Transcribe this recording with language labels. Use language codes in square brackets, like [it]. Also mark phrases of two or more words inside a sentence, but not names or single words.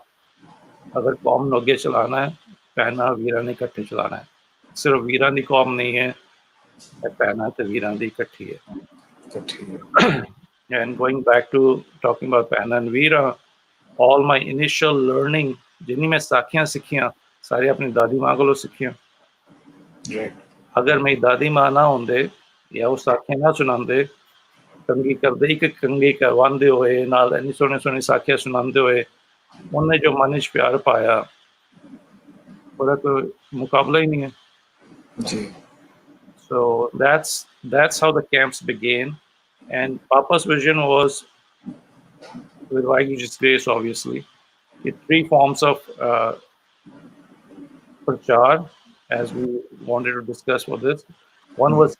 [pa] ਅਗਰ ਕੌਮ ਨੂੰ ਅੱਗੇ ਚਲਾਣਾ ਹੈ, ਭੈਣਾਂ ਵੀਰਾਂ ਨੇ ਇਕੱਠੇ ਚਲਾਣਾ ਹੈ, ਸਿਰਫ ਵੀਰਾਂ ਦੀ ਕੌਮ ਨਹੀਂ ਹੈ, ਇਹ ਭੈਣਾਂ ਤੇ ਵੀਰਾਂ ਦੀ ਇਕੱਠੀ ਹੈ। [en] And going back to talking about ਭੈਣਾਂ and ਵੀਰਾਂ, all my initial learning, [pa] ਜਿੰਨੀ ਮੈਂ ਸਾਖੀਆਂ ਸਿੱਖੀਆਂ ਸਾਰੀ ਆਪਣੀ ਦਾਦੀ ਮਾਂ ਕੋਲੋਂ ਸਿੱਖੀਆਂ। ਅਗਰ ਮੇਰੀ ਦਾਦੀ ਮਾਂ ਨਾ ਹੁੰਦੇ ਜਾਂ ਉਹ ਸਾਖੀਆਂ ਨਾ ਸੁਣਾਉਂਦੇ, ਕੰਗੀ ਕਰਦੇ ਇੱਕ ਕੰਗੀ ਕਰਵਾਉਂਦੇ ਹੋਏ ਨਾਲ ਇੰਨੀ ਸੋਹਣੇ ਸੋਹਣੇ ਸਾਖੀਆਂ ਸੁਣਾਉਂਦੇ ਹੋਏ, ਉਹਨੇ ਜੋ ਮਨ 'ਚ ਪਿਆਰ ਪਾਇਆ ਉਹਦਾ ਕੋਈ ਮੁਕਾਬਲਾ ਹੀ ਨਹੀਂ ਹੈ ਜੀ। [en] So that's how the camps began, and Papa's vision was, with Vaheguru's grace obviously, the three forms of prachar, as we wanted to discuss for this.